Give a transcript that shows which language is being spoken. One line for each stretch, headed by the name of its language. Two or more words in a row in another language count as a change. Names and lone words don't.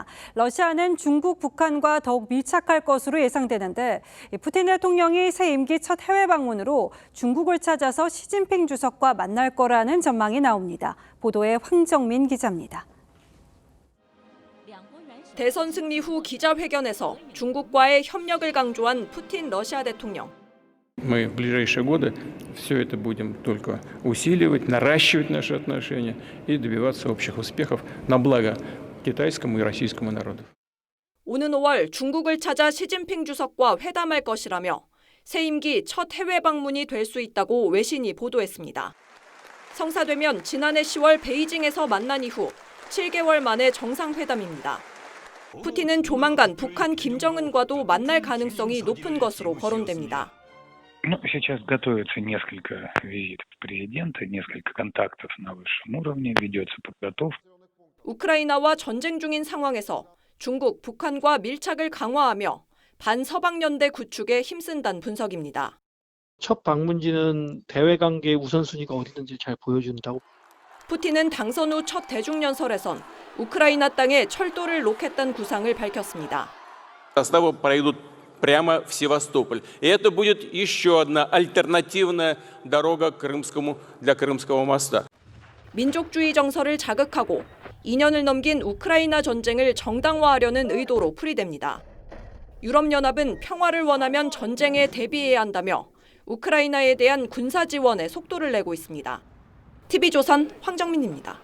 Korean: 러시아는 중국, 북한과 더욱 밀착할 것으로 예상되는데 푸틴 대통령이 새 임기 첫 해외 방문으로 중국을 찾아서 시진핑 주석과 만날 거라는 전망이 나옵니다. 보도에 황정민 기자입니다. 대선 승리 후 기자회견에서 중국과의 협력을 강조한 푸틴 러시아 대통령.
Russian: Мы в ближайшие годы все это будем только усиливать, наращивать наши отношения и добиваться общих успехов на благо китайскому и российскому народу.
Korean: 오는 5월 중국을 찾아 시진핑 주석과 회담할 것이라며 새 임기 첫 해외 방문이 될 수 있다고 외신이 보도했습니다. 성사되면 지난해 10월 베이징에서 만난 이후 7개월 만에 정상회담입니다. 푸틴은 조만간 북한 김정은과도 만날 가능성이 높은 것으로 거론됩니다.
Russian: Сейчас готовится несколько визитов президента, несколько контактов на высшем уровне, ведется подготовка.
Korean: 우크라이나와 전쟁 중인 상황에서 중국, 북한과 밀착을 강화하며 반서방 연대 구축에 힘쓴다는 분석입니다. 첫 방문지는 대외 관계의 우선순위가 어디든지 잘 보여준다고. 푸틴은 당선 후 첫 대중연설에선 우크라이나 땅에 철도를 놓겠다는 구상을 밝혔습니다.
Russian: прямо в Севастополь. И это будет еще одна альтернативная дорога для Крымского моста.
Korean: 민족주의 정서를 자극하고 2년을 넘긴 우크라이나 전쟁을 정당화하려는 의도로 풀이됩니다. 유럽연합은 평화를 원하면 전쟁에 대비해야 한다며 우크라이나에 대한 군사 지원에 속도를 내고 있습니다. TV조선 황정민입니다.